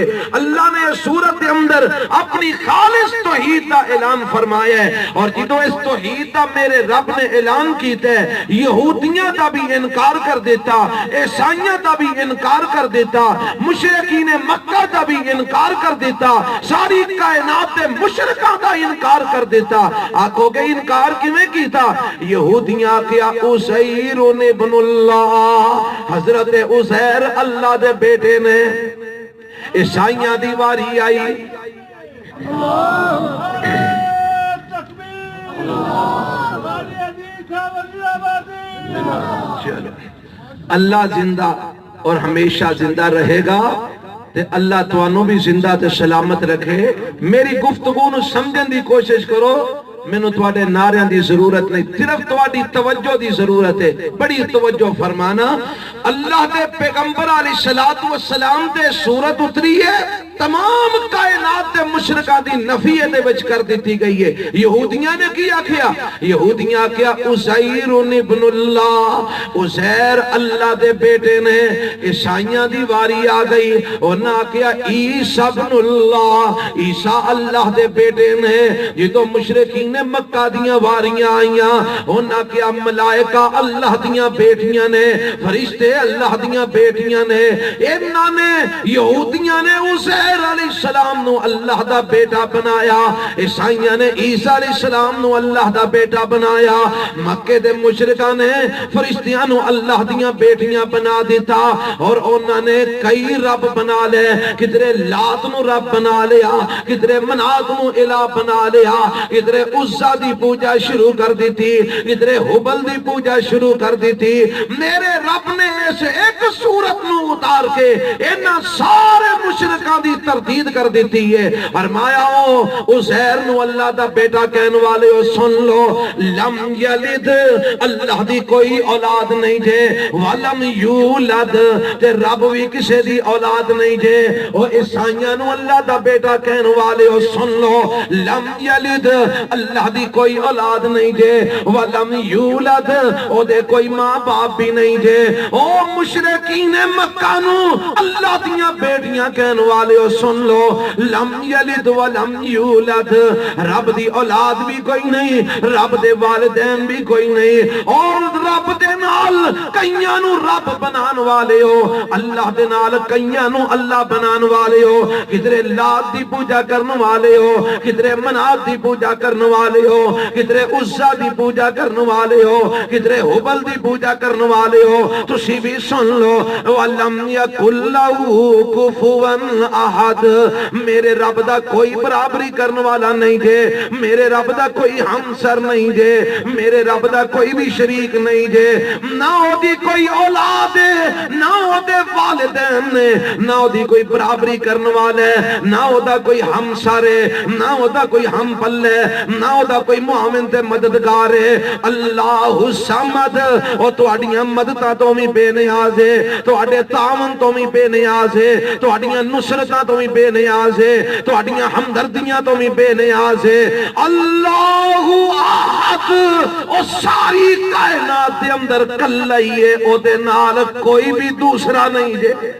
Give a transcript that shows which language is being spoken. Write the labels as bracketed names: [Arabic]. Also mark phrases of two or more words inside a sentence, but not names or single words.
[Punjabi] اللہ نے صورت دے اندر اپنی خالص توحید دا اعلان فرمایا ہے، اور جدوں اس توحید دا میرے رب نے اعلان کیتا ہے، یہودیاں دا بھی انکار کر دیتا، عیسائیاں دا بھی انکار کر دیتا، مشرکین مکہ دا بھی انکار کر دیتا، ساری کائنات دے مشرکاں دا انکار کر دیتا۔ آکھو گے انکار کیویں کیتا؟ یہودیاں کیا [Arabic] عزیر ابن اللہ، [Punjabi] حضرت عزیر اللہ دے بیٹے نے۔ عیسائیاں دی واری آئی، چلو اللہ زندہ اور ہمیشہ زندہ رہے گا تے اللہ توانوں بھی زندہ تے سلامت رکھے۔ میری گفتگو نو سمجھن دی کوشش کرو، میں نے تواڈے نعریاں دی ضرورت نہیں، صرف تواڈی توجہ دی ضرورت ہے۔ بڑی توجہ فرمانا، اللہ دے پیغمبر علیہ السلام دے صورت اتری ہے، تمام کائنات دے مشرکاں دی نفی دے وچ کر دیتی گئی ہے۔ یہودیاں نے کیا کیا؟ یہودیاں کیا عزیر ابن اللہ، عزیر اللہ دے بیٹے نے۔ عیسائیاں دی واری آ گئی، انہاں کیا [Arabic] عیسیٰ ابن اللہ، [Punjabi] عیسیٰ اللہ دے بیٹے نے۔ جدوں مشرکین مکہ دیاں واریاں آئیاں، انہاں کیا ملائکہ اللہ دیاں بیٹیاں نے، فرشتے اللہ دیاں بیٹیاں نے۔ انہاں نے یہودیاں نے عزیر علیہ السلام نو اللہ دا بیٹا بنایا، عیسائیاں نے عیسیٰ علیہ السلام نو اللہ دا بیٹا بنایا، مکے دے مشرکاں نے فرشتیاں نو اللہ دیاں بیٹیاں بنا دیتا، اور انہاں نے کئی رب بنا لے، کدھرے لات نو رب بنا لیا، کدھرے منات نو الہ بنا لیا، کدھرے عزا دی پوجا شروع کر دیتی، کدھرے حبل دی پوجا شروع کر دیتی۔ میرے رب نے اس ایک صورت نو اتار کے انہاں سارے مشرکاں دی تردید کر دیتی ہے۔ فرمایا عزیر نو اللہ دا بیٹا کہنے والے ہو سن لو، [Arabic] لم یلد، [Punjabi] اللہ دی کوئی اولاد نہیں جے، [Arabic] ولم یولد، [Punjabi] تے رب بھی کسے دی اولاد نہیں جے۔ اور عیسائیاں نو اللہ دا بیٹا کہنے والے ہو سن لو، [Arabic] لم یلد، [Punjabi] اللہ دی کوئی اولاد نہیں جے، [Arabic] ولم یولد، [Punjabi] او دے کوئی ماں باپ بھی نہیں جے۔ او مشرکین مکہ نو اللہ دیاں بیٹیاں کہنے والے ہو سن لو، [Arabic] لم یلد ولم یولد، [Punjabi] رب دی اولاد بھی کوئی نہیں، رب دے والدین بھی کوئی نہیں، اور رب دے نال کئیاں نو رب بنان والے ہو، اللہ دے نال کئیاں نو اللہ بنان والے ہو، کدھرے لات دی پوجا کرنے والے ہو، کدھرے منات دی پوجا کرنے والے ہو، کدھرے عزا دی پوجا کرنے والے ہو، کدھرے حبل دی پوجا کرنے والے ہو۔ تسی بھی سن لو، [Arabic] وَلَمْ يَكُنْ لَهُ كُفُوًا احد، [Punjabi] میرے رب دا کوئی برابری کرنے والا نہیں جے، میرے رب دا کوئی ہمسر نہیں جے، میرے رب دا کوئی بھی شریک نہیں جے، نہ او دی کوئی اولاد ہے، نہ او دے والدین نے، نہ او دی کوئی برابری کرنے والا ہے، نہ او دا کوئی ہمسر ہے، نہ او دا کوئی ہم پل ہے، نہ او دا کوئی معاون تے مددگار ہے۔ [Arabic] اللہ الصمد، [Punjabi] او تواڈیاں مدداں تو بھی بے نیاز ہے، تواڈے تعاون تو بھی بے نیاز ہے، تواڈیاں نصرتاں تو بھی بے نیاز ہے، تواڈیاں ہمدردیاں تو بھی بے نیاز ہے۔ [Arabic] اللہ احد، [Punjabi] او ساری کائنات دے اندر کلا ہی ہے، او دے نال کوئی بھی دوسرا نہیں جے۔